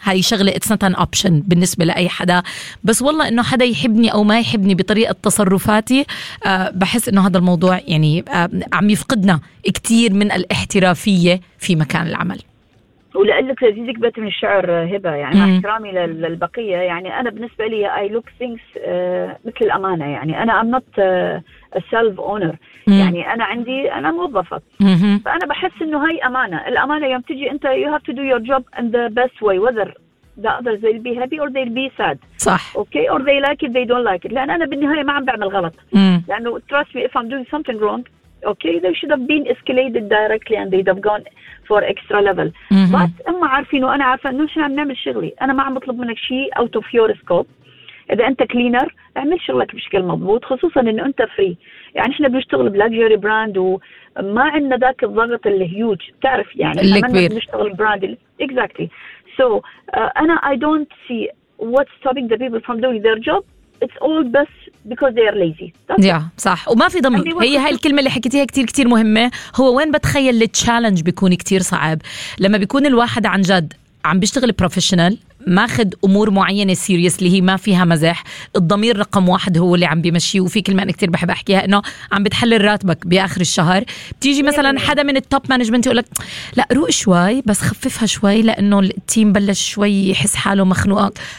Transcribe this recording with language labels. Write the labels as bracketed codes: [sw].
[ar] هاي شغلة [en] it's not an option [ar] بالنسبة لأي حدا، بس والله إنه حدا يحبني أو ما يحبني بطريقة تصرفاتي بحس إنه هذا الموضوع يعني عم يفقدنا كتير من الاحترافية في مكان العمل. ولقلك لذيذك بيت من الشعر هبة، يعني احترامي للبقية. يعني أنا بالنسبة لي [en] I look things [ar] مثل الأمانة، يعني أنا [en] I'm not a self owner. [ar] يعني أنا عندي أنا موظفة، فأنا بحس إنه هاي أمانة. الأمانة يوم تجي أنت [en] you have to do your job in the best way whether the others they'll be happy or they'll be sad. [ar] صح. [en] Okay or they like it they don't like it، [ar] لأن أنا بالنهاية ما عم بعمل غلط. لأنه [en] trust me if I'm doing something wrong okay they should have been escalated directly and they'd have gone for extra level. [ar] But اما عارفين وانا عارفة انه شو عم نعمل شغلي، انا ما عم بطلب منك شيء [en] out of your scope. [ar] اذا انت كلينر اعمل شغلك بشكل مضبوط، خصوصا انه انت فري. يعني احنا بنشتغل بلاكجري براند وما عندنا ذاك الضغط الهيوج تعرف، يعني احنا بنشتغل براند exactly. [en] So انا I don't see what's stopping the people from doing their job. It's all best because they are lazy. [ar] Yeah, صح. وما في ضمير. هي هاي الكلمة اللي حكيتيها كتير كتير مهمة. هو وين بتخيل التشالنج بيكون كتير صعب؟ لما بيكون الواحد عن جد عم بيشتغل بروفيشنال، ماخد أمور معينة سيريس اللي هي ما فيها مزح، الضمير رقم واحد هو اللي عم بيمشي. وفي كلمة أنا كتير بحب أحكيها إنه عم بتحلل راتبك بآخر الشهر، بتيجي مثلا حدا من التوب مانجمنت يقولك لا روق شوي بس خففها شوي لأنه التيم بلش شوي يحس حاله مخنوق.